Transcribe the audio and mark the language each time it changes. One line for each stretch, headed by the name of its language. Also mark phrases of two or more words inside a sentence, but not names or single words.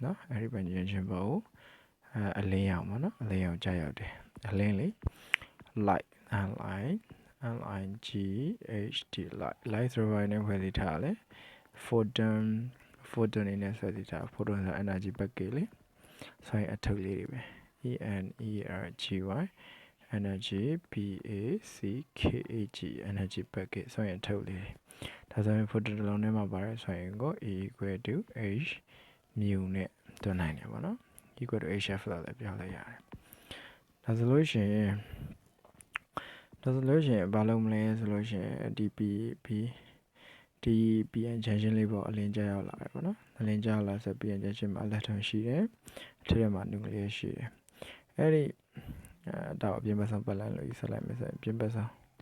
Burmese: အလင်းရောင်ပေါ့နော်အလင်းရောင်ကြာရောက်တယ်အလင်းလေ
English: light LIGHT light
Burmese: ဆိုတော့လည်းဖွဲ့စည်းထားလဲ photon နေနဲ့ဖွဲ့စည်းထား photon ဆို
English: energy packet
Burmese: လေဆိုရင်အထုပ်လေးတွေပဲ
English: ENERGY energy PACKET energy packet
Burmese: ဆိုရင်အထုပ်လေးဒါဆိုရင် photon တစ်လုံးထဲမှာပါတယ်ဆိုရင်ကို
English: E equal to H mu
Burmese: နဲ့တွန်းနိုင်တယ်ပေါ့နော်
English: equal to HF
Burmese: လို့လည်းပြောလိုက်ရတယ်ဒါဆိုလို့ရှိရင်ဘာလုပ်မလဲဆိုလို့ရှိရင်ဒီ
English: PN junction
Burmese: လေးပေါ့အလင်းကျရောက်လာတယ်ပေါ့နော်အလင်းကျရောက်လာဆို
English: PN junction
Burmese: မှာ electron ရှိတယ်အထက်မှာ nucleus ရှိတယ်အဲ့ဒီတော့အပြင်ဘက်ဆုံးပတ်လည်လို့ယူဆလိုက်မယ်ဆိုရင်ပြင်ဘက်ဆုံး